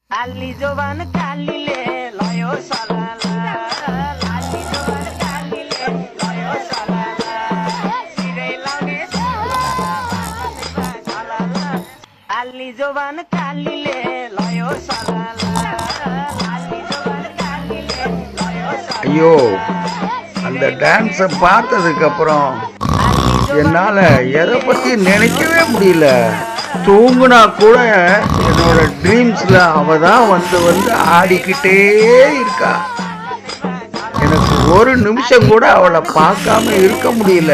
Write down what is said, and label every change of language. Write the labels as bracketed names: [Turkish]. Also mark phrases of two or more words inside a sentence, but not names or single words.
[Tamil] Ali Jovan Kalile Loyo Salala Ali Jovan Kalile Loyo Salala Sire Lange Salala Ali Jovan Kalile Loyo Salala Ali Jovan Kalile Loyo Salala ஐயோ அந்த டான்ஸை பார்த்ததுக்கு அப்புறம் என்னால எதை பத்தி நினைக்கவே முடியல. தூங்குனா கூட என்னோட ட்ரீம்ஸ்ல அவ தான் வந்து வந்து ஆடிக்கிட்டே இருக்கா. எனக்கு ஒரு நிமிஷம் கூட அவளை பார்க்காம இருக்க முடியல.